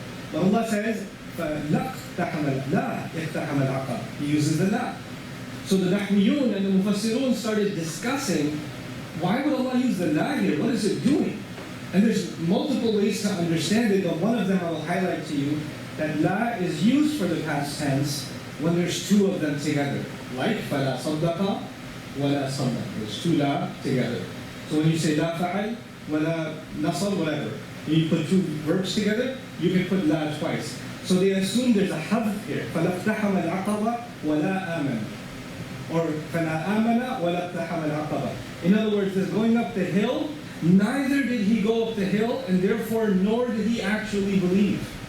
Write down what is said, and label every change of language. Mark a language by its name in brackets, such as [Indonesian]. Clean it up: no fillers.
[English] But Allah says laqtahama la yaqtahama al-aqaba. He uses the la. So the Nahwiyun and the Mufassirun started discussing, why would Allah use the la here? What is it doing? And there's multiple ways to understand it, but one of them I will highlight to you, that la is used for the past tense when there's two of them together. Like [Arabic] فَلَا صَدَّقَ وَلَا صَدَّقَ. [English] There's two la together. So when you say la fa'al, wala nasal, whatever, you put two verbs together, you can put la twice. So they assume there's a hadf here. [Arabic] فَلَا اقْتَحَمَ الْعَقَبَ وَلَا آمَنَ. [English] Or [Arabic] فَلَا آمَنَ وَلَا اقْتَحَمَ الْعَقَبَ. [English] In other words, there's going up the hill, neither did he go up the hill, and therefore nor did he actually believe.